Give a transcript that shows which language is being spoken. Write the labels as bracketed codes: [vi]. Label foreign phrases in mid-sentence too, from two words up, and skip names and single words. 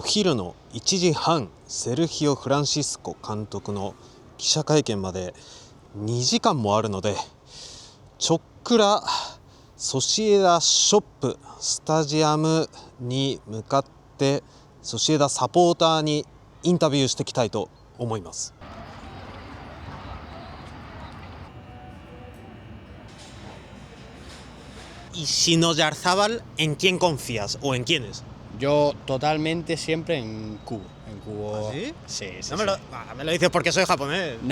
[ja] 昼の1時半セルヒオ・フランシスコ監督の記者会見まで2時間もあるので、ちょっくらソシエダショップスタジアムに向かってソシエダサポーターにインタビューしていきたいと思います。 [es] Y sin Oyarzábal, ¿en quién confías o en quiénes? Yo totalmente siempre en Kubo. En Kubo. ¿Ah, sí? Sí, sí. No sí. me lo dices porque soy japonés.